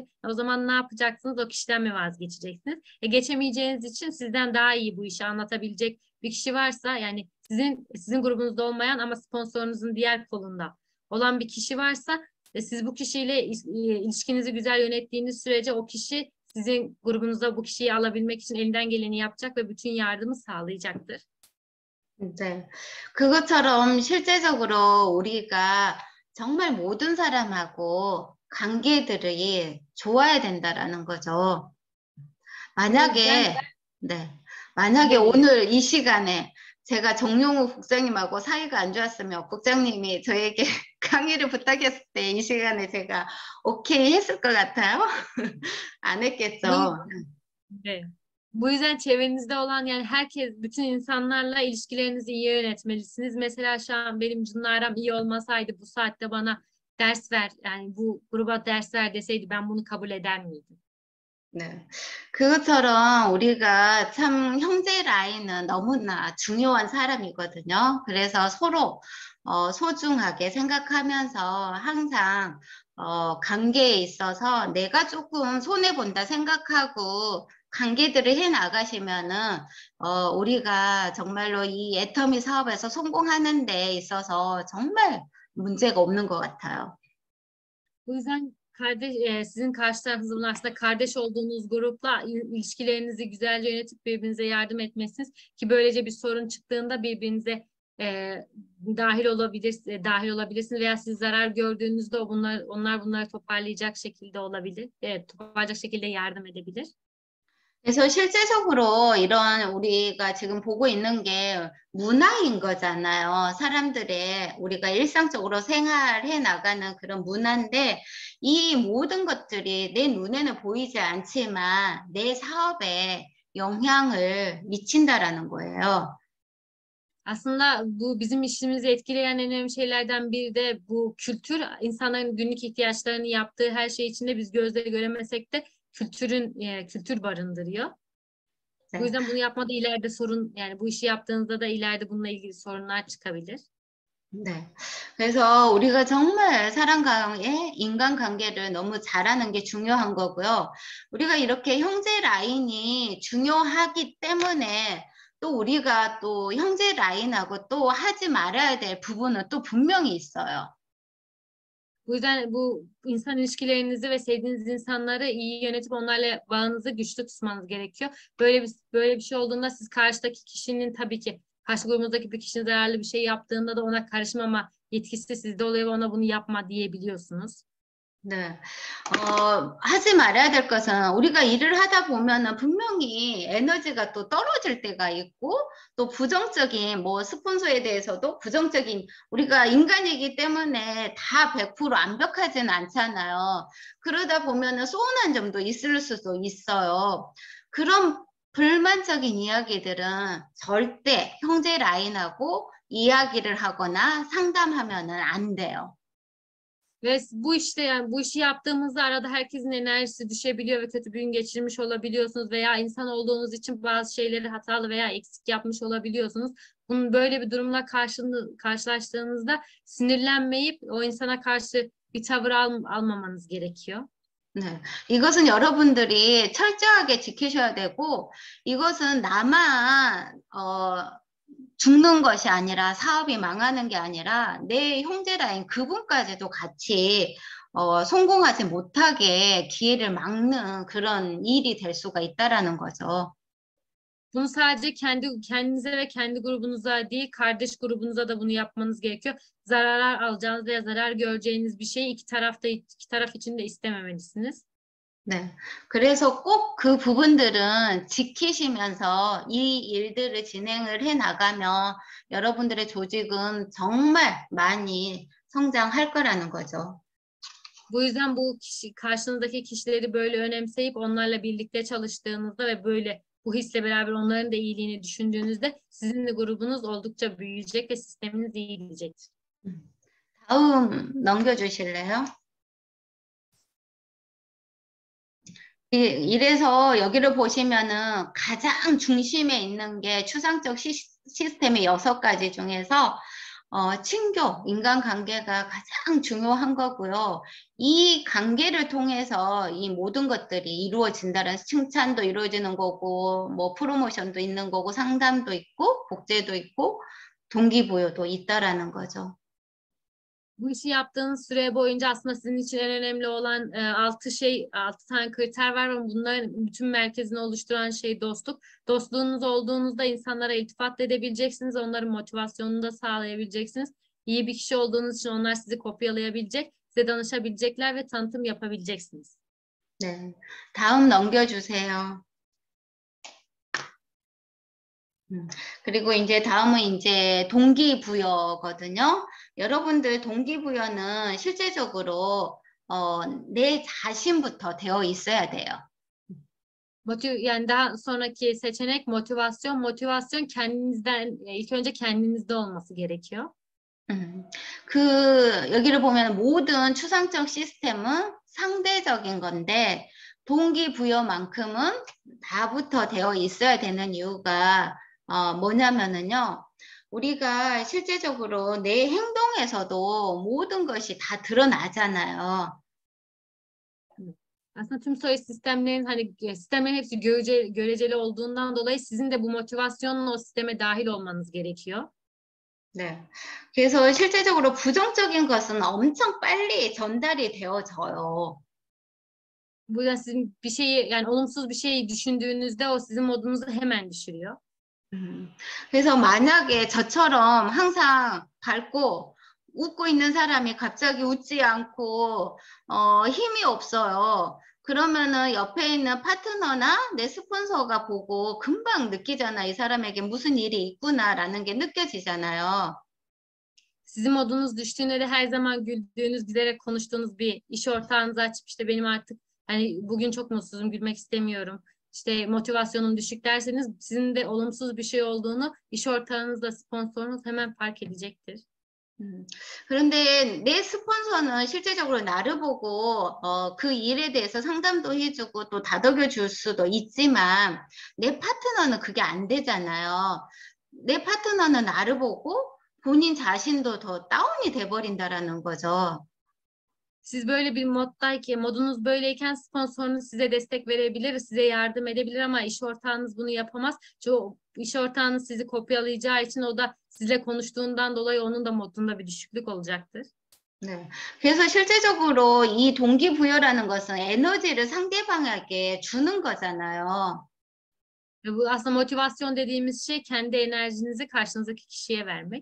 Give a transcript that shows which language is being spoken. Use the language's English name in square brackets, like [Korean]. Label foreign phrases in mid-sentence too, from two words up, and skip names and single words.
[Turkish] O zaman ne yapacaksınız? O kişiden mi vazgeçeceksiniz? Geçemeyeceğiniz için sizden daha iyi bu işi anlatabilecek bir kişi varsa yani sizin grubunuzda olmayan ama sponsorunuzun diğer kolunda olan bir kişi varsa siz bu kişiyle ilişkinizi güzel yönettiğiniz sürece o kişi sizin grubunuzda bu kişiyi alabilmek için elinden geleni yapacak ve bütün yardımı sağlayacaktır. [Korean] 네. 그것처럼 실제적으로 우리가 정말 모든 사람하고 관계들이 좋아야 된다라는 거죠. 만약에 오늘 이 시간에 제가 정용우 국장님하고 사이가 안 좋았으면 국장님이 저에게 강의를 부탁했을 때 이 시간에 제가 오케이 했을 것 같아요. 안 했겠죠. 네. [Turkish] Bu yüzden çevrenizde olan yani bütün insanlarla ilişkilerinizi iyi yönetmelisiniz. Mesela şu an benim Cun'la aram iyi olmasaydı bu saatte bana ders ver yani bu gruba ders ver deseydi ben bunu kabul eder miydim? [Korean] 네. 그것처럼 우리가 참 형제 라인은 너무나 중요한 사람이거든요. 그래서 서로 소중하게 생각하면서 항상 관계에 있어서 내가 조금 손해본다 생각하고 관계들을 해 나가시면은 우리가 정말로 이 애터미 사업에서 성공하는 데 있어서 정말 문제가 없는 것 같아요. [Turkish] Bu yüzden sizin karşı tarafınızın aslında kardeş olduğunuz grupla ilişkilerinizi güzelce yönetip birbirinize yardım etmesiniz ki böylece bir sorun çıktığında birbirinize dahil olabilirsiniz veya siz zarar gördüğünüzde onlar bunları toparlayacak şekilde olabilir. Toparlayacak şekilde yardım edebilir. [Korean] 그래서 실제적으로 이런 우리가 지금 보고 있는 게 문화인 거잖아요. 사람들의 우리가 일상적으로 생활해 나가는 그런 문화인데 이 mo든 것들이 내 눈에는 보이지 않지만 내 sa업에 영향을 미친다라는 거예요. [Turkish] Aslında bu bizim işimizi etkileyen en önemli şeylerden biri de bu kültür. İnsanların günlük ihtiyaçlarını yaptığı her şey içinde biz gözle göremesek de kültür barındırıyor. Bu yüzden bunu yapmada ileride yani bu işi yaptığınızda da ileride bununla ilgili sorunlar çıkabilir. [Korean] 네. 그래서 우리가 정말 사람과의 인간관계를 너무 잘하는 게 중요한 거고요. 우리가 이렇게 형제 라인이 중요하기 때문에 또 우리가 또 형제 라인하고 또 하지 말아야 될 부분은 또 분명히 있어요. [Turkish] Bu yüzden bu insan ilişkilerinizi ve sevdiğiniz insanları iyi yönetip onlarla bağınızı güçlü tutmanız gerekiyor. Böyle bir şey olduğunda siz karşıdaki kişinin tabii ki karşı grubumuzdaki bir kişinin zararlı bir şey yaptığında da ona karışmama yetkisi sizde oluyor ve ona bunu yapma diyebiliyorsunuz. [Korean] 네. 하지 말아야 될 것은 우리가 일을 하다 보면은 분명히 에너지가 또 떨어질 때가 있고 또 부정적인 뭐 스폰서에 대해서도 부정적인 우리가 인간이기 때문에 다 100% 완벽하진 않잖아요. 그러다 보면은 서운한 점도 있을 수도 있어요. 그런 불만적인 이야기들은 절대 형제 라인하고 이야기를 하거나 상담하면은 안 돼요. [Turkish] Ve bu işi yaptığımızda arada herkesin enerjisi düşebiliyor ve kötü bir gün geçirmiş olabiliyorsunuz veya insan olduğunuz için bazı şeyleri hatalı veya eksik yapmış olabiliyorsunuz. Böyle bir durumla karşılaştığınızda sinirlenmeyip o insana karşı bir tavır almamanız gerekiyor. [Korean] 네, 이것은 여러분들이 철저하게 지키셔야 되고 이것은 나만 죽는 것이 아니라 사업이 망하는 게 아니라 내 형제라인 그분까지도 같이 성공하지 못하게 기회를 막는 그런 일이 될 수가 있다라는 거죠. [Turkish] Bunu sadece kendinize ve kendi grubunuza değil, kardeş grubunuza da bunu yapmanız gerekiyor. Zarar alacağınız veya zarar göreceğiniz bir şeyi iki taraf için de istememelisiniz. [Korean] 네, 그래서 꼭 그 부분들은 지키시면서 이 일들을 진행을 해 나가면 여러분들의 조직은 정말 많이 성장할 거라는 거죠. [Turkish] Bu yüzden karşınızdaki kişileri böyle önemseyip onlarla birlikte çalıştığınızda ve böyle bu hisle beraber onların da iyiliğini düşündüğünüzde sizin de grubunuz oldukça büyüyecek ve sisteminiz iyi gidecektir. [Korean] 다음 넘겨주실래요? 이래서 여기를 보시면은 가장 중심에 있는 게 추상적 시스템의 6가지 중에서 친교, 인간관계가 가장 중요한 거고요. 이 관계를 통해서 이 모든 것들이 이루어진다는 칭찬도 이루어지는 거고 뭐 프로모션도 있는 거고 상담도 있고 복제도 있고 동기부여도 있다라는 거죠. [Turkish] Bu işi yaptığınız süre boyunca aslında sizin için en önemli olan 6 tane kriter var ve bunların bütün merkezini oluşturan şey dostluk. Dostluğunuz olduğunuzda insanlara iltifat edebileceksiniz, onların motivasyonunu da sağlayabileceksiniz. İyi bir kişi olduğunuz için onlar sizi kopyalayabilecek, size danışabilecekler ve tanıtım yapabileceksiniz. [Korean] 네, 다음 넘겨주세요. 그리고 이제 다음은 이제 동기부여거든요. 여러분들 동기부여는 실제적으로 내 자신부터 되어 있어야 돼요. [Turkish] Yani daha sonraki seçenek motivasyon. Motivasyon ilk önce kendinizde olması gerekiyor. [Korean] 여기를 보면 모든 추상적 시스템은 상대적인 건데 동기부여만큼은 다부터 되어 있어야 되는 이유가 뭐냐면은요. 우리가 실제적으로 내 행동에서도 모든 것이 다 드러나잖아요. [Turkish] Aslında tüm soy sistemlerin hepsi göreceli olduğundan dolayı sizin de bu motivasyonla o sisteme dahil olmanız gerekiyor. [Korean] 네. 그래서 실제적으로 부정적인 것은 엄청 빨리 전달이 되어져요. [Turkish] Bu yüzden sizin olumsuz bir şey düşündüğünüzde o sizin modunuzu hemen düşürüyor. [Korean] 그래서 만약에 저처럼 항상 밝고 웃고 있는 사람이 갑자기 웃지 않고 힘이 없어요. 그러면은 옆에 있는 파트너나 내 스폰서가 보고 금방 느끼잖아. 이 사람에게 무슨 일이 있구나라는 게 느껴지잖아요. [Turkish] Sizin modunuz düştüğünde de her zaman güldüğünüz, gülerek konuştuğunuz bir iş ortağınızı açıp işte benim artık hani bugün çok mutsuzum, gülmek istemiyorum, işte motivasyonum düşük derseniz sizin de olumsuz bir şey olduğunu iş ortağınızla sponsorunuz hemen fark edecektir. [Korean] 그런데 내 스폰서는 실제적으로 나를 보고 그 일에 대해서 상담도 해주고 또 다독여 줄 수도 있지만 내 파트너는 그게 안 되잖아요. 내 파트너는 나를 보고 본인 자신도 더 다운이 돼버린다라는 거죠. [Turkish] Siz böyle bir moddayken, modunuz böyleyken sponsorunuz size destek verebilir, size yardım edebilir ama iş ortağınız bunu yapamaz. Çünkü iş ortağınız sizi kopyalayacağı için o da sizle konuştuğundan dolayı onun da modunda bir düşüklük olacaktır. [Korean] 네. 그래서 실제적으로 이 동기부여라는 것은 에너지를 상대방에게 주는 거잖아요. [Turkish] Ve bu aslında motivasyon dediğimiz şey kendi enerjinizi karşınızdaki kişiye vermek.